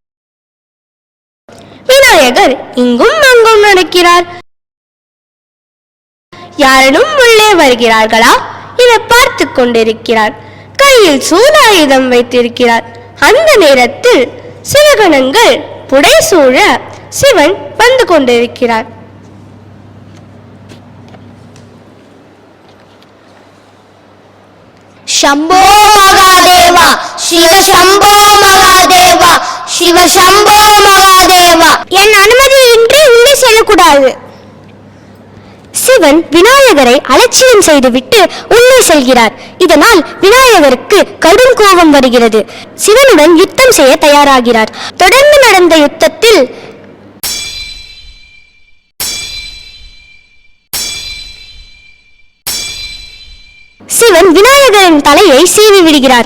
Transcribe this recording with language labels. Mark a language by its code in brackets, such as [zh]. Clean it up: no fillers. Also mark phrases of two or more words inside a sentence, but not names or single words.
[ta] விநாயகர் இங்கும் அங்கும் நடக்கிறார். யாரும் உள்ளே வருகிறார்களா என பார்த்து கொண்டிருக்கிறார். கையில் சூலாயுதம் வைத்திருக்கிறார். அந்த நேரத்தில் சிவகணங்கள் புடைசூழ சிவன் வந்து கொண்டிருக்கிறார். [sa] शंभो महादेवा, शिव शंभो महादेवा, शिव शंभो महादेवा. [ta] என் அனுமதியின்றி உள்ளே செல்லக்கூடாது. சிவன் விநாயகரை அலட்சியம் செய்துவிட்டு உள்ளே செல்கிறார். இதனால் விநாயகருக்கு கடும் கோபம் வருகிறது. சிவனுடன் யுத்தம் செய்ய தயாராகிறார். தொடர்ந்து நடந்த யுத்தத்தில் சிவன் விநாயகரின் தலையை சீவி விடுகிறார்.